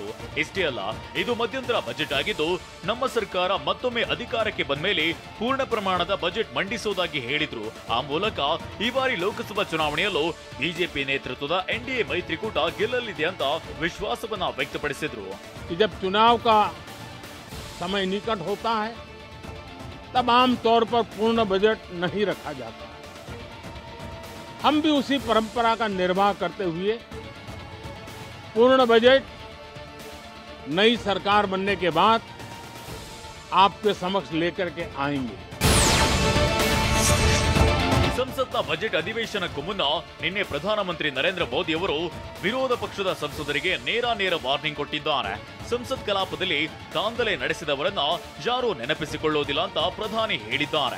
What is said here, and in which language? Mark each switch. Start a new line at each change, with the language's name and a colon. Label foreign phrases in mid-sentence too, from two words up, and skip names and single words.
Kannada: ಇಷ್ಟೇ ಅಲ್ಲ, ಇದು ಮಧ್ಯಂತರ ಬಜೆಟ್ ಆಗಿದ್ದು ನಮ್ಮ ಸರ್ಕಾರ ಮತ್ತೊಮ್ಮೆ ಅಧಿಕಾರಕ್ಕೆ ಬಂದ ಮೇಲೆ ಪೂರ್ಣ ಪ್ರಮಾಣದ ಬಜೆಟ್ ಮಂಡಿಸುವುದಾಗಿ ಹೇಳಿದ್ರು. ಆ ಮೂಲಕ ಈ ಬಾರಿ ಲೋಕಸಭಾ ಚುನಾವಣೆಯಲ್ಲೂ ಬಿಜೆಪಿ ನೇತೃತ್ವದ ಎನ್ಡಿಎ ಮೈತ್ರಿಕೂಟ ಗೆಲ್ಲಲಿದೆ ಅಂತ ವಿಶ್ವಾಸವನ್ನ ವ್ಯಕ್ತಪಡಿಸಿದ್ರು.
Hindi: चुनाव का समय निकट होता है तब आम तौर पर पूर्ण बजट नहीं रखा जाता। हम भी उसी परंपरा का निर्वाह करते हुए पूर्ण बजट नई सरकार बनने के बाद आपके समक्ष लेकर के आएंगे।
Kannada: ಸಂಸತ್ನ ಬಜೆಟ್ ಅಧಿವೇಶನಕ್ಕೂ ಮುನ್ನ ನಿನ್ನೆ ಪ್ರಧಾನಮಂತ್ರಿ ನರೇಂದ್ರ ಮೋದಿ ಅವರು ವಿರೋಧ ಪಕ್ಷದ ಸಂಸದರಿಗೆ ನೇರ ವಾರ್ನಿಂಗ್ ಕೊಟ್ಟಿದ್ದಾರೆ. ಸಂಸತ್ ಕಲಾಪದಲ್ಲಿ ದಾಂಧಲೆ ನಡೆಸಿದವರನ್ನ ಯಾರೂ ನೆನಪಿಸಿಕೊಳ್ಳುವುದಿಲ್ಲ ಅಂತ ಪ್ರಧಾನಿ ಹೇಳಿದ್ದಾರೆ.